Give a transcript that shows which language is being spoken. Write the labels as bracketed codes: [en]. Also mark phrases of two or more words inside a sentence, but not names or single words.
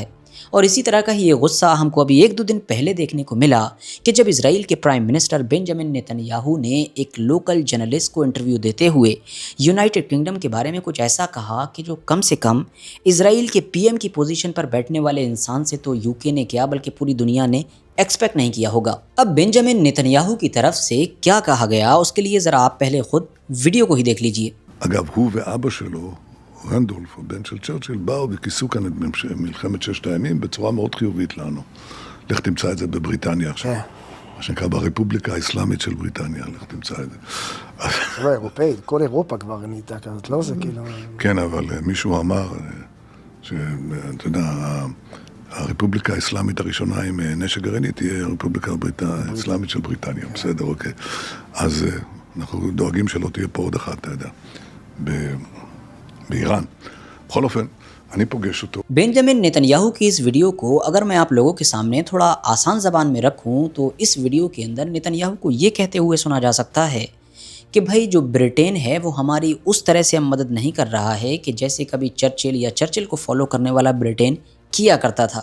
[ur] اور اسی طرح کا ہی یہ غصہ ہم کو ابھی 1-2 دن پہلے دیکھنے کو ملا کہ جب اسرائیل کے [en] prime minister [ur] بنجامن نیتن یاہو نے ایک [en] local journalist [ur] کو انٹرویو دیتے ہوئے یونائٹڈ کنگڈم کے بارے میں کچھ ایسا کہا کہ جو کم سے کم اسرائیل کے پی ایم کی پوزیشن پر بیٹھنے والے انسان سے تو یوکے نے کیا بلکہ پوری دنیا نے ایکسپیکٹ نہیں کیا ہوگا۔ اب بنجامن نیتن یاہو کی طرف سے کیا کہا گیا، اس کے لیے ذرا آپ پہلے خود ویڈیو کو ہی دیکھ لیجئے۔ [he] אגב, הוא ואבא שלו, רנדולף, הבן של צ'רצ'יל, באו וכיסו כאן את מלחמת ששת הימים בצורה מאוד חיובית לנו. לך תמצא את זה בבריטניה עכשיו. מה שנקרא ברפובליקה האסלאמית של בריטניה, לך תמצא את זה. לא אירופאית, כל אירופה כבר נהייתה כזאת, לא זה כאילו... כן, אבל מישהו אמר שאתה יודע, הרפובליקה האסלאמית הראשונה עם נשק גרעיני תהיה הרפובליקה האסלאמית של בריטניה, בסדר, אוקיי. אז אנחנו דואגים שלא תהיה פה עוד אחת, אתה יודע, באיראן. בכל אופן, אני פוגש אותו. [ur] بنجامن نیتن یاہو کی اس ویڈیو کو اگر میں آپ لوگوں کے سامنے تھوڑا آسان زبان میں رکھوں تو اس ویڈیو کے اندر نیتن یاہو کو یہ کہتے ہوئے سنا جا سکتا ہے کہ بھائی جو برٹین ہے وہ ہماری اس طرح سے ہم مدد نہیں کر رہا ہے کہ جیسے کبھی چرچل یا چرچل کو فالو کرنے والا برٹین کیا کرتا تھا۔